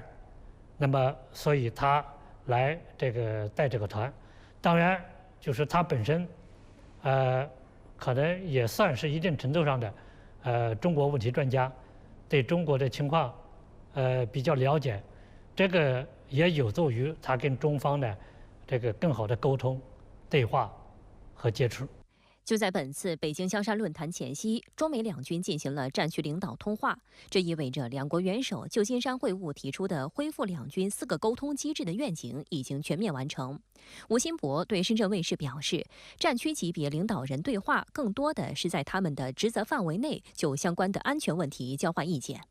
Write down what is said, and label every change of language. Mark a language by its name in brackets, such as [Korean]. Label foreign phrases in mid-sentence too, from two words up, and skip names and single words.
[Chinese] 那麼所以他來這個帶這個團，當然就是他本身，可能也算是一定程度上的中國問題專家，對中國的情況比較了解，這個也有助於他跟中方的這個更好的溝通、對話和接觸。就在本次北京香山论坛前夕，中美两军进行了战区领导通话，这意味着两国元首旧金山会晤提出的恢复两军4个沟通机制的愿景已经全面完成。吴新博对深圳卫视表示，战区级别领导人对话更多的是在他们的职责范围内就相关的安全问题交换意见。